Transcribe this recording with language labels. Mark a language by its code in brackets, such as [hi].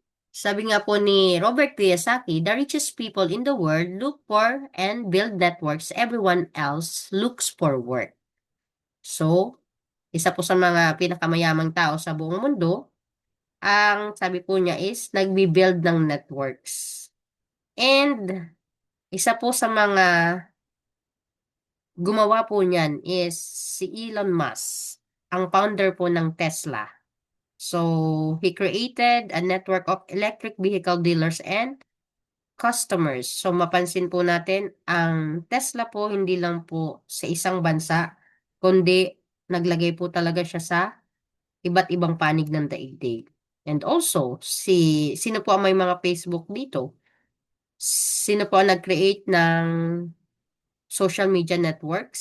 [tl] Sabi nga po ni [en] Robert Kiyosaki, the richest people in the world look for and build networks everyone else looks for work. [tl] So, isa po sa mga pinakamayamang tao sa buong mundo, ang sabi po niya is nagbi-build ng networks. And isa po sa mga gumawa po niyan is si Elon Musk, ang founder po ng Tesla. [en] So, he created a network of electric vehicle dealers and customers. [tl] So, mapansin po natin, ang Tesla po hindi lang po sa isang bansa, kundi naglagay po talaga siya sa iba't ibang panig ng daigdig. And also, sino po ang may mga Facebook dito? Sino po ang nag-create ng social media network?